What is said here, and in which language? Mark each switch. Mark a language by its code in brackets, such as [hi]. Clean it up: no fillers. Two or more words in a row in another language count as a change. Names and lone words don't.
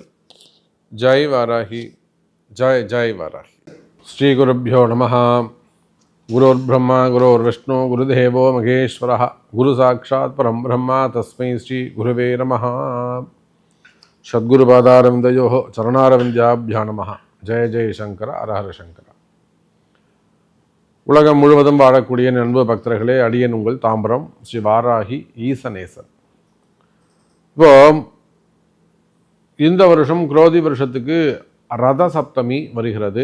[ta] ஜெய் வாராகி, ஜெய் ஜெய் வாராகி. [sa] श्री गुरुभ्यो नमः. गुरुर् ब्रह्मा गुरुर् विष्णुः गुरुदेवो महेश्वरः गुरुः साक्षात् परं ब्रह्म तस्मै श्री गुरवे नमः. सद्गुरुपादारविन्दयोः चरणारविन्दाभ्यां नमः. जय जय शङ्कर हर शङ्कर. [ta] உலகம் முழுவதும் வாழக்கூடிய நண்பு பக்தர்களே, அடியன் உங்கள் தாம்பரம் ஸ்ரீ வாராகி ஈசநேசன். இப்போ இந்த வருஷம் குரோதி வருஷத்துக்கு ரத சப்தமி வருகிறது.